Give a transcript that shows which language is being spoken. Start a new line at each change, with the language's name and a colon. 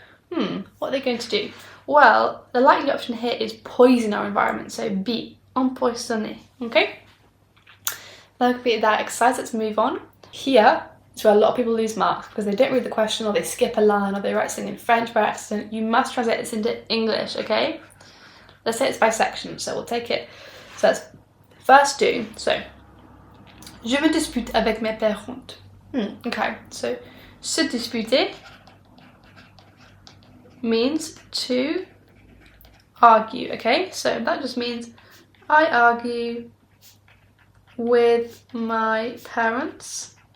English: What are they going to do? Well, the likely option here is poison our environment, so B, empoisonner, okay? That could be that exercise, let's move on. Here is where a lot of people lose marks because they don't read the question, or they skip a line, or they write something in French by accident. You must translate this into English, okay? Let's say it's by section, so we'll take it. So let's first do, so,
French: je me dispute avec mes parents.
English: Okay, so, se disputer means to argue, okay? So that just means I argue with my parents.